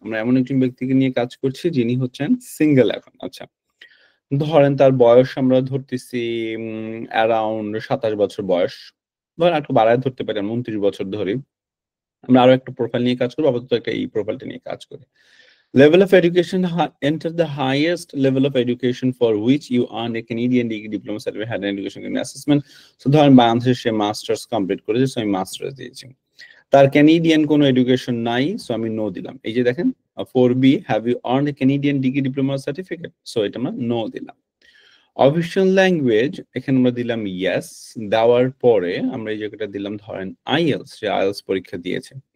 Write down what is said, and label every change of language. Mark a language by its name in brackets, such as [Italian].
[Bangla] আমরা এমন একজন ব্যক্তিকে নিয়ে কাজ করছি যিনি হচ্ছেন সিঙ্গেল এখন। আচ্ছা, ধরেন তার বয়স আমরা ধরতেছি অ্যারাউন্ড 27 বছর বয়স, ধরেন একটু বাড়ায় ধরতে পারি, আমরা 29 বছর ধরি। আমরা আরো একটা প্রোফাইল নিয়ে কাজ করবো, আপাতত একটা এই প্রোফাইলটা নিয়ে কাজ করি। [English] Level of education, enter the highest level of education for which you earn a Canadian degree diploma certificate had an education assessment. [Bangla] So ধরেন বাংলাদেশে সে মাস্টার্স কমপ্লিট করেছে, সো আমি মাস্টার্স দিয়েছি। তার ক্যানাডিয়ান কোনো এডুকেশন নাই, সো আমি নো দিলাম। এই যে দেখেন 4B, have you earned a Canadian degree diploma certificate, so এটা আমরা নো দিলাম। অফিসিয়াল ল্যাঙ্গুয়েজ এখানে আমরা দিলাম ইয়েস। দেওয়ার পরে আমরা এই জায়গাটা দিলাম ধরেন আইএলস, সে আইএলস পরীক্ষা দিয়েছে।